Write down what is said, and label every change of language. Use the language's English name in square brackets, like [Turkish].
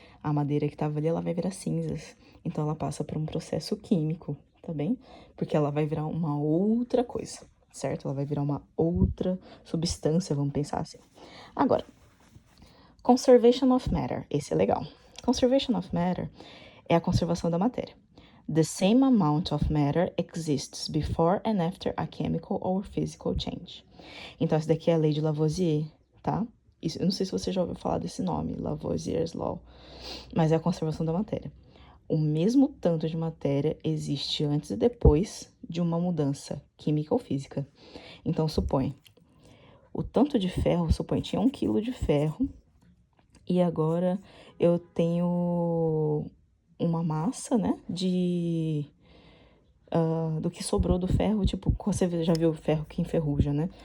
[Portuguese] A madeira que tava ali, ela vai virar cinzas, então ela passa por um processo químico, tá bem? Porque ela vai virar uma outra coisa, certo? Ela vai virar uma outra substância, vamos pensar assim. Agora, [English] conservation of matter, [Portuguese] esse é legal. [English] Conservation of matter [Portuguese] é a conservação da matéria. [English] The same amount of matter exists before and after a chemical or physical change. [Portuguese] Então, essa daqui é a lei de Lavoisier, tá? Isso, eu não sei se você já ouviu falar desse nome, Lavoisier's Law, mas é a conservação da matéria. O mesmo tanto de matéria existe antes e depois de uma mudança química ou física. Então, supõe, o tanto de ferro, supõe, tinha 1 quilo de ferro, e agora eu tenho uma massa, né, do que sobrou do ferro, tipo, você já viu o ferro que enferruja, né?